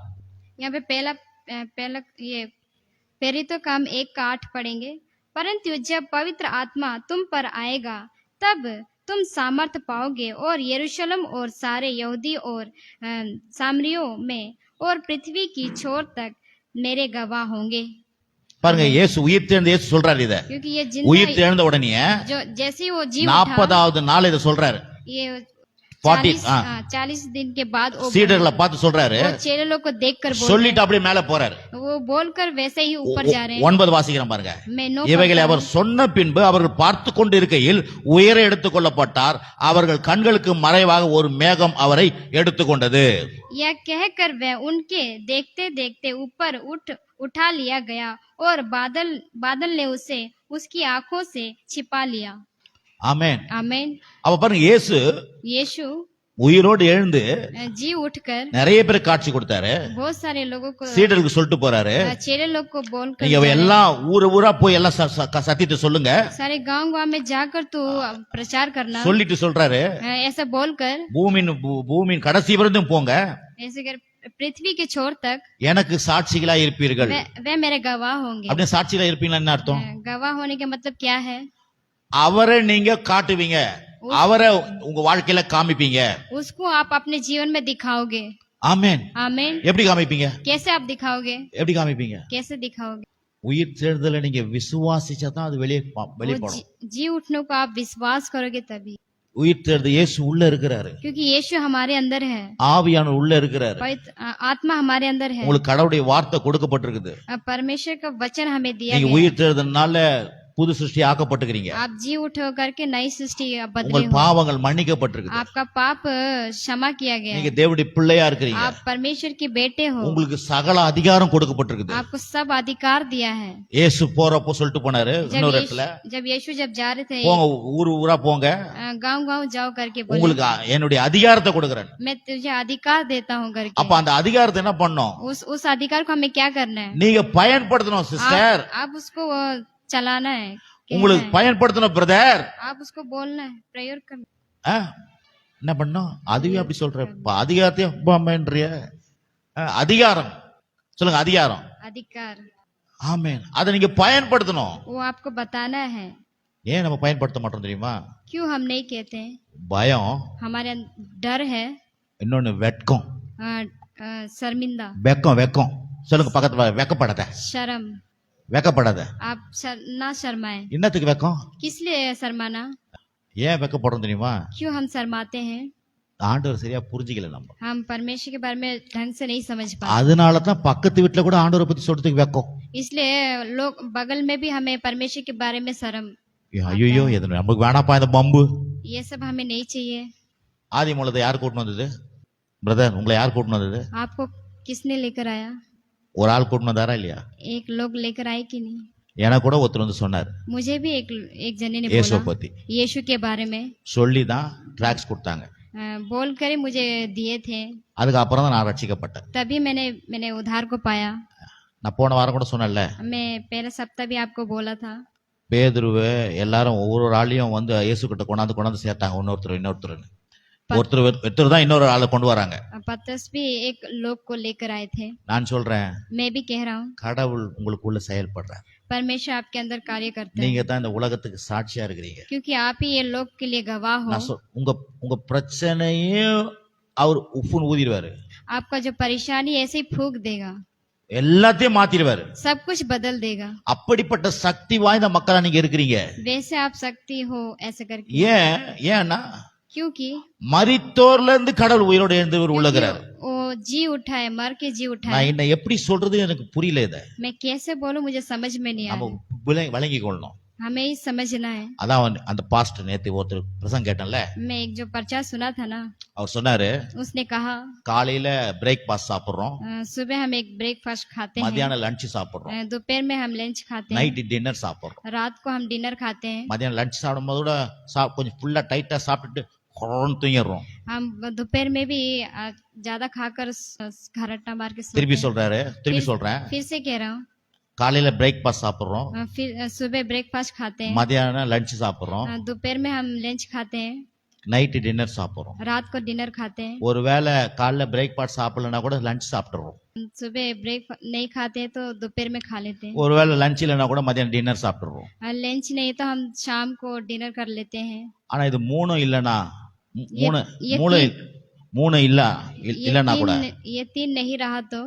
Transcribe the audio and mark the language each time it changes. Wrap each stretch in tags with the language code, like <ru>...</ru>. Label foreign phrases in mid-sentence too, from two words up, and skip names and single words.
<hi>यहाँ पे पहला ये प्रेरितों का हम 1 का 8 पढ़ेंगे। परंतु जब पवित्र आत्मा तुम पर आएगा तब तुम सामर्थ पाओगे और यरूशलेम और सारे यहूदी और सामरियों में और पृथ्वी की छोर तक मेरे गवाह होंगे।</hi> <ta>பாருங்க, இயேசு உயிர் தெழுந்த இயேசு சொல்றாரு இத.</ta> <hi>क्योंकि ये</hi> <ta>உயிர்</ta> <hi>जिंदा</hi> <ta>தெழுந்த உடனே</ta> <hi>जो जैसे ही वो जी उठा</hi> <ta>40வது நாள் இத சொல்றாரு.</ta> <hi>ये 40 40 दिन के बाद वो</hi> <ta>சீடர்களை பார்த்து சொல்றாரு.</ta> <hi>चेले लोग को देखकर</hi> <ta>சொல்லிட்டு அப்படியே மேல போறாரு.</ta> <hi>वो बोलकर वैसे ही ऊपर जा रहे हैं।</hi> <ta>9 வாசிக்கிறேன் பாருங்க.</ta> <hi>मैं 9</hi> <ta>இவைகளை அவர் சொன்ன பின்பு அவர்கள் பார்த்து கொண்டிருக்கையில் உயர எடுத்துக் கொள்ளப்பட்டார். அவர்கள் கண்களுக்கு மறைவாக ஒரு மேகம் அவரை எடுத்துக்கொண்டது.</ta> <hi>यह कहकर वह उनके देखते देखते ऊपर उठा लिया गया और बादल ने उसे उसकी आंखों से छिपा लिया।</hi> <ta>ஆமென்.</ta> <hi>आमीन।</hi> <ta>அப்ப பாருங்க, இயேசு</ta> <hi>यीशु</hi> <ta>உயிரோடு எழுந்து</ta> <hi>जी उठकर</hi> <ta>நிறைய பேருக்கு காட்சி கொடுத்தாரு.</ta> <hi>बहुत सारे लोगों को</hi> <ta>சீடருக்கு சொல்லிட்டு போறாரு,</ta> <hi>चेले लोग को बोलकर</hi> <ta>நீங்க எல்லாம் ஊரா போய் எல்லாம் சத்தியத்தை சொல்லுங்க.</ta> <hi>सारे गांव में जाकर तू प्रचार करना।</hi> <ta>சொல்லிட்டு சொல்றாரு,</ta> <hi>ऐसा बोलकर</hi> <ta>பூமியின் கடைசி வரைக்கும் போங்க,</ta> <hi>ऐसे कर पृथ्वी के छोर तक</hi> <ta>எனக்கு சாட்சிகளா இருப்பீர்கள்.</ta> <hi>वे मेरे गवाह होंगे।</hi> <ta>அப்படியே சாட்சிகளா இருப்பீங்களா என்ன அர்த்தம்?</ta> <hi>गवाह होने का मतलब क्या है?</hi> <ta>அவரை நீங்க காட்டுவீங்க, அவரை உங்க வாழ்க்கையில காமிப்பீங்க.</ta> <hi>उसको आप अपने जीवन में दिखाओगे।</hi> <ta>ஆமென்.</ta> <hi>आमीन।</hi> <ta>எப்படி காமிப்பீங்க?</ta> <hi>कैसे आप दिखाओगे?</hi> <ta>எப்படி காமிப்பீங்க?</ta> <hi>कैसे दिखाओगे?</hi> <ta>உயிர் தேர்தலை நீங்க விசுவாசிச்சாதான் அது வெளியே</ta> <hi>वो</hi> <ta>வெளிப்படும்.</ta> <hi>जी उठने को आप विश्वास करोगे तभी,</hi> <ta>உயிர் தேர்தல் இயேசு உள்ள இருக்கிறாரு,</ta> <hi>क्योंकि यीशु हमारे अंदर है,</hi> <ta>ஆவியானவர் உள்ள இருக்கிறாரு.</ta> <hi>पवित्र आत्मा हमारे अंदर है।</hi> <ta>உங்களுக்கு கடவுளுடைய வார்த்தை கொடுக்கப்பட்டிருக்குது.</ta> <hi>परमेश्वर का वचन हमें दिया</hi> <ta>நீங்க</ta> <hi>गया।</hi> <ta>உயிர் தேர்தல்னால புது சிருஷ்டி ஆக்கப்பட்டுக்கிறீங்க.</ta> <hi>आप जी उठो करके नई सृष्टि बदले</hi> <ta>உங்கள்</ta> <hi>हो।</hi> <ta>பாவங்கள் மன்னிக்கப்பட்டிருக்குது.</ta> <hi>आपका पाप क्षमा किया गया</hi> <ta>நீங்க</ta> <hi>है।</hi> <ta>தேவனுடைய பிள்ளையா இருக்கிறீங்க.</ta> <hi>आप परमेश्वर के बेटे हो।</hi> <ta>உங்களுக்கு சகல அதிகாரம் கொடுக்கப்பட்டிருக்குது.</ta> <hi>आपको सब अधिकार दिया है।</hi> <ta>இயேசு போறப்போ சொல்லிட்டு போனாரு இன்னொரு இடத்துல,</ta> <hi>जब यीशु जब जा रहे थे</hi> <ta>போங்க ஊரா போங்க,</ta> <hi>गांव जाओ करके बोले,</hi> <ta>உங்களுக்கு என்னுடைய அதிகாரத்தை கொடுக்கறேன்.</ta> <hi>मैं तुझे अधिकार देता हूँ करके।</hi> <ta>அப்ப அந்த அதிகாரத்தை என்ன பண்ணணும்?</ta> <hi>उस अधिकार को हमें क्या करना है?</hi> <ta>நீங்க பயன்படுத்தணும் சிஸ்டர்.</ta> <hi>आप उसको चलाना है,</hi> <ta>உங்களுக்கு பயன்படுத்தணும் பிரதர்.</ta> <hi>आप उसको बोलना है, प्रयोग करना।</hi> <ta>என்ன பண்ணணும்? அதுவே அப்படி சொல்ற அதிகாரத்தையும் பண்றிய அதிகாரம் சொல்லுங்க, அதிகாரம்,</ta> <hi>अधिकार।</hi> <ta>ஆமென். அதை நீங்க பயன்படுத்தணும்.</ta> <hi>वो आपको बताना है।</hi> <ta>ஏன் நம்ம பயன்படுத்த மாட்டோம் தெரியுமா?</ta> <hi>क्यों हम नहीं कहते हैं?</hi> <ta>பயம்,</ta> <hi>हमारे डर है,</hi> <ta>இன்னொன்னு வெட்கம்.</ta> <hi>शर्मिंदा,</hi> <ta>வெக்கம் சொல்லுங்க பக்கத்துல, வெக்கப்படாத,</ta> <hi>शर्म।</hi> <ta>வெக்கப்படாத.</ta> <hi>आप ना शर्माएं।</hi> <ta>என்னத்துக்கு வெக்கம்?</ta> <hi>किस लिए शर्माना?</hi> <ta>ஏன் வெக்கப்படுறோம் தெரியுமா?</ta> <hi>क्यों हम शर्माते हैं?</hi> <ta>ஆண்டவர் சரியா புரிஞ்சுக்கல நம்ம.</ta> <hi>हम परमेश्वर के बारे में ढंग से नहीं समझ पाते,</hi> <ta>அதனால தான் பக்கத்து வீட்டுல கூட ஆண்டவரை பத்தி சொல்றதுக்கு வெக்கம்.</ta> <hi>इसलिए लोग बगल में भी हमें परमेश्वर के बारे में शर्म।</hi> <ta>ஐயோ எது நமக்கு வேணாப்பா இந்த பம்பு.</ta> <hi>ये सब हमें नहीं चाहिए।</hi> <ta>ஆதி மூலத்தை யார் கூட்டிட்டு வந்தது? பிரதர், உங்களை யார் கூட்டிட்டு வந்தது?</ta> <hi>आपको किसने लेकर आया?</hi> <ta>ஒரு ஆள் கூட்டிட்டு வந்தாரா இல்லையா?</ta> <hi>एक लोग लेकर आए कि नहीं?</hi> <ta>எனக்கு கூட ஒருத்தர் வந்து சொன்னார்,</ta> <hi>मुझे भी एक जने ने</hi> <ta>இயேசுவை</ta> <hi>बोला</hi> <ta>பத்தி</ta> <hi>यीशु के बारे में,</hi> <ta>சொல்லி தான் ட்ராக்ஸ் கொடுத்தாங்க.</ta> <hi>बोल कर मुझे दिए थे,</hi> <ta>அதுக்கப்புறம் தான் நான் ரட்சிக்கப்பட்டேன்.</ta> <hi>तभी मैंने उद्धार को पाया।</hi> <ta>நான் போன வாரம் கூட சொன்னேன்ல,</ta> <hi>मैं पहला सप्ताह भी आपको बोला था,</hi> <ta>பேதுருவை எல்லாரும் ஒவ்வொரு ஆளையும் வந்து இயேசு கிட்ட கொண்டாந்து சேர்த்தாங்க, இன்னொருத்தர் ஒருத்தர் தான் இன்னொரு ஆளை கொண்டு வராங்க.</ta> <hi>पतरस भी एक लोग को लेकर आए थे।</hi> <ta>நான் சொல்றேன்,</ta> <hi>मैं भी कह रहा हूँ,</hi> <ta>கடவுள் உங்களுக்குள்ள செயல்படுறார்.</ta> <hi>परमेश्वर आपके अंदर कार्य करते हैं,</hi> <ta>நீங்க தான் இந்த உலகத்துக்கு சாட்சியா இருக்கிறீங்க.</ta> <hi>क्योंकि आप ही ये लोग के लिए गवाह हो।</hi> <ta>நான் உங்க பிரச்சனையும் அவர் உப்புன்னு ஊதிடுவாரு,</ta> <hi>आपका जो परेशानी ऐसे ही फूक देगा,</hi> <ta>எல்லாத்தையும் மாத்திடுவாரு.</ta> <hi>सब कुछ बदल देगा।</hi> <ta>அப்படிப்பட்ட சக்தி வாய்ந்த மக்களா நீங்க இருக்கிறீங்க.</ta> <hi>वैसे आप शक्ति हो ऐसे करके।</hi> <ta>ஏன்னா</ta> <hi>क्योंकि</hi> <ta>மரித்தோர்ல இருந்து கடவுள் உயிரோடு எழுந்தவர் உள்ளகிறார்.</ta> <hi>वो जी उठा है, मर के जी उठा है।</hi> <ta>நான் என்ன எப்படி சொல்றது எனக்கு புரியல. இத</ta> <hi>मैं कैसे बोलूं, मुझे समझ में नहीं</hi> <ta>நம்ம</ta> <hi>आया।</hi> <ta>வழங்கி கொள்ளணும்.</ta> <hi>हमें ही समझना है।</hi> <ta>அதான் அந்த பாஸ்டர் நேத்து ஒருத்தர் பிரசங்கம் கேட்டேன்ல,</ta> <hi>मैं एक जो प्रचार सुना था ना,</hi> <ta>அவர் சொன்னாரு,</ta> <hi>उसने कहा</hi> <ta>காலையில பிரேக்ஃபாஸ்ட் சாப்பிடுறோம்,</ta> <hi>सुबह हम एक ब्रेकफास्ट खाते हैं,</hi> <ta>மத்தியானம் லஞ்ச் சாப்பிடுறோம்,</ta> <hi>दोपहर में हम लंच खाते हैं,</hi> <en>night dinner</en> <ta>சாப்பிடுறோம்.</ta> <hi>रात को हम डिनर खाते हैं,</hi> <ta>மத்தியானம் லஞ்ச் சாப்பிடும் போது கூட கொஞ்சம் ஃபுல்லா டைட்டா சாப்பிட்டுட்டு தூங்கிடுறோம்.</ta> <hi>हम दोपहर में भी ज्यादा खाकर घरट्टा मार के</hi> <ta>திருப்பி சொல்றேன்,</ta> <hi>फिर से कह रहा हूँ,</hi> <ta>காலையில பிரேக்ஃபாஸ்ட் சாப்பிடுறோம்,</ta> <hi>फिर सुबह ब्रेकफास्ट खाते हैं,</hi> <ta>மத்தியானம் லஞ்ச் சாப்பிடுறோம்,</ta> <hi>दोपहर में हम लंच खाते हैं,</hi> <en>night dinner</en> <ta>சாப்பிட்றோம்.</ta> <hi>रात को डिनर खाते हैं,</hi> <ta>ஒருவேளை காலைல பிரேக்ஃபாஸ்ட் சாப்பிடலன்னா கூட லஞ்ச் சாப்பிட்டுறோம்.</ta> <hi>सुबह ब्रेक नहीं खाते हैं तो दोपहर में खा लेते हैं,</hi> <ta>ஒருவேளை லஞ்ச் இல்லைன்னா கூட மதியானம் டின்னர் சாப்பிட்டுறோம்.</ta> <hi>और लंच नहीं तो हम शाम को डिनर कर लेते हैं।</hi> <ta>ஆனா இது மூணும் இல்லைன்னா மூணு</ta> <hi>ये</hi> <ta>மூணு மூணு இல்ல</ta> <hi>ये</hi> <ta>இல்லைன்னா கூட</ta> <hi>ये तीन नहीं रहा तो</hi>